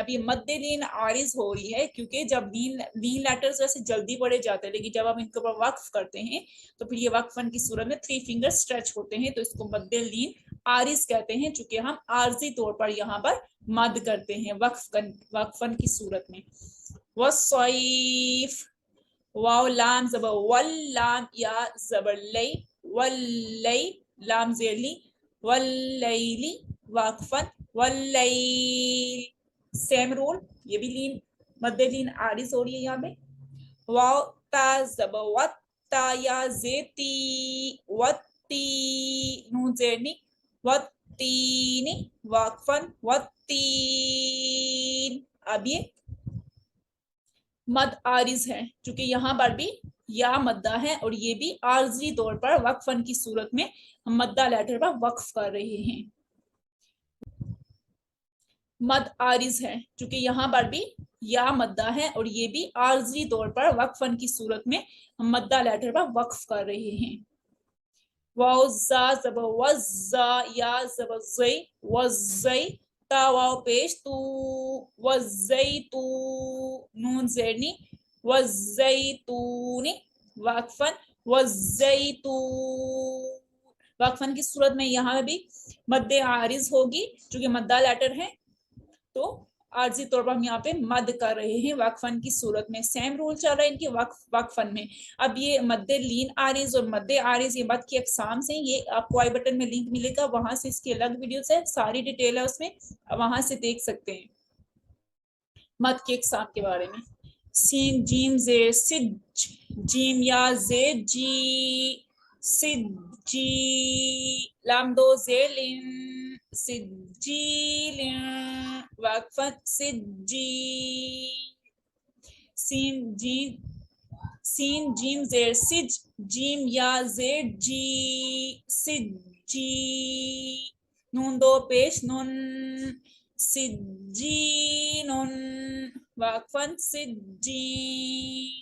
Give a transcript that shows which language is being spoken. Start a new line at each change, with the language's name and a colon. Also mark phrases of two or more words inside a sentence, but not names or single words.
Hindi: अब ये मद्दे लीन आरिज हो रही है क्योंकि जब लीन लेटर्स वैसे जल्दी पढ़े जाते हैं, लेकिन जब हम इनके ऊपर वक्फ करते हैं तो फिर ये वक्फन की सूरत में 3
English: finger stretch
Hindi: होते हैं, तो इसको मद्दे लीन आरिज कहते हैं, चूंकि हम आर्जी तौर पर यहाँ पर मद करते हैं वक्फन की सूरत में। वस्सैफ, वाव लाम ज़बर वल, लाम या ज़बर लई, वल्लई, लाम ज़ेरली, वल्लैली, वाक़फ़न वल्लैल।
English: same rule,
Hindi: ये भी लीन मद्दे लीन आरिज हो रही है यहाँ पे। वाव ता ज़बर वत, ता या ज़ेती, वत्ती, नून ज़ेरनी, वत्तीनी, वाक़फ़न वत्तीन। अब ये मद आरिज है क्योंकि यहाँ पर भी या मद्दा है और ये भी आर्जी तौर पर वक्फन की सूरत में हम मद्दा लेटर पर वक्फ कर रहे हैं। मद आरिज है क्योंकि यहाँ पर भी या मद्दा है और ये भी आर्जी तौर पर वक्फन की सूरत में हम मद्दा लेटर पर वक्फ कर रहे हैं। वाव ज़ा ज़बर वज़्ज़ा, या ज़बर ज़ई, वज़्ज़ई, ता वाव पेश तू, वज़्ज़ैतू, नून ज़ेरनी, वज़्ज़ैतूनी, वाक़फ़न वज़्ज़ैतून। वाक़फ़न की सूरत में यहाँ भी मद्दे आरिज होगी क्योंकि मद्दा लेटर है, तो आर्जी तौर पर हम यहाँ पे मद कर रहे हैं वक्फन की सूरत में।
English: same rule
Hindi: चल रहा है इनके वक्फन में। अब ये मद्दे लीन आरिज और मद्दे आरिज ये मद की अकसाम से, ये आपको
English: i button
Hindi: में लिंक मिलेगा, वहां से इसकी अलग वीडियोस है, सारी डिटेल है उसमें, वहां से देख सकते हैं मद के अकसाम के बारे में। सीन जीम जे सिज, जीम या जे जी, सिजी, लाम दो जेलिन, सिजीलिन, वाक़फ़न सिजी। सीन जीम जेर सिज, जीम या जेर जी, सिजी, नून दो पेश नून, सिज्जीनुन, वाक़फ़न सिज्जीन।